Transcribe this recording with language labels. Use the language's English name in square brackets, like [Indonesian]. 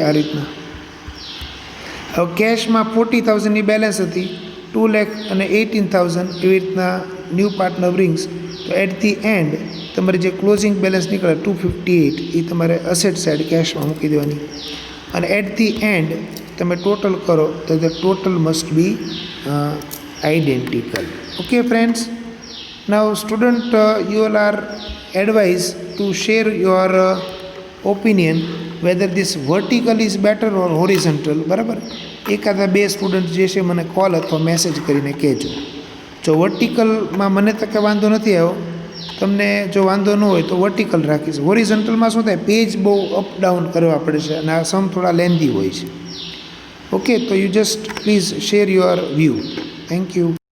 [Gujarati] આ રીતના હવે કેશમાં 40,000ની બેલેન્સ હતી, 2,18,000 એવી રીતના [English] New partner brings. [Gujarati] તો [English] at the end [Gujarati] તમારે જે ક્લોઝિંગ બેલેન્સ નીકળે 258 એ તમારે અસેટ સાઇડ કેશમાં મૂકી દેવાની. અને [English] at the end [Gujarati] તમે ટોટલ કરો તો [English] The total must be identical. Okay friends, now student you all are advised to share your opinion whether this vertical is better or horizontal. [Gujarati] બરાબર. એકાદા બે સ્ટુડન્ટ જે છે મને કોલ અથવા મેસેજ કરીને કહેજો. જો વર્ટિકલમાં મને તો કે વાંધો નથી આવ્યો, તમને જો વાંધો ન હોય તો વર્ટિકલ રાખીશ. હોરિઝોન્ટલમાં શું થાય, પેજ બહુ અપ ડાઉન કરવા પડે છે અને આ સમ થોડા લેન્ધી હોય છે. ઓકે. તો [English] You just please share your view. Thank you.